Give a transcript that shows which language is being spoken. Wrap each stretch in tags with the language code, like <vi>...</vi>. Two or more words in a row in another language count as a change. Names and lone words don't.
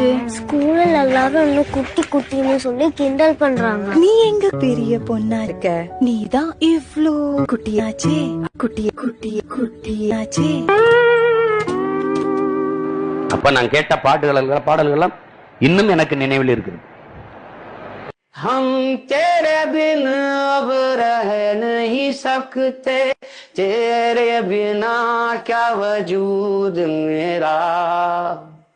<ta>ஸ்கூல்ல எல்லாரும் இன்னும் குட்டி குட்டின்னு சொல்லி கிண்டல் பண்றாங்க. நீ எங்க பெரிய பொண்ணா இருக்க? நீ தான் இவ்ளோ குட்டியாச்சே. குட்டியாச்சே. அப்ப நான் கேட்ட பாடல்கள் இன்னும் எனக்கு நினைவில் இருக்குது.</ta> <hi>हम तेरे बिन अब रह नहीं सकते, तेरे बिना क्या वजूद मेरा.</hi>